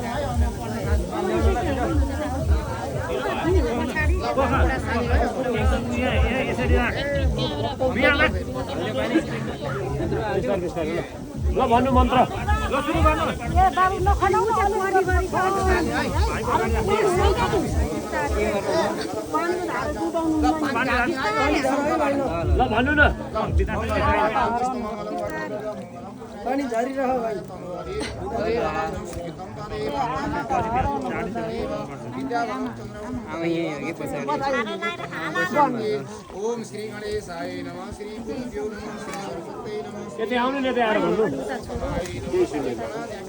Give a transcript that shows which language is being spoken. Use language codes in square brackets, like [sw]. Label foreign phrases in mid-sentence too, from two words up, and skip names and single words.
[ne] ल भन्नु मन्त्र ल सुरु गर्नु ल भन्नु न पानी झरिरह भाइ [sa] ओम श्री गणेशाय नमः श्री गुरुदेव नमः श्री सरस्वती नमः [ne] यति आउनु नि यति आएर भन्नु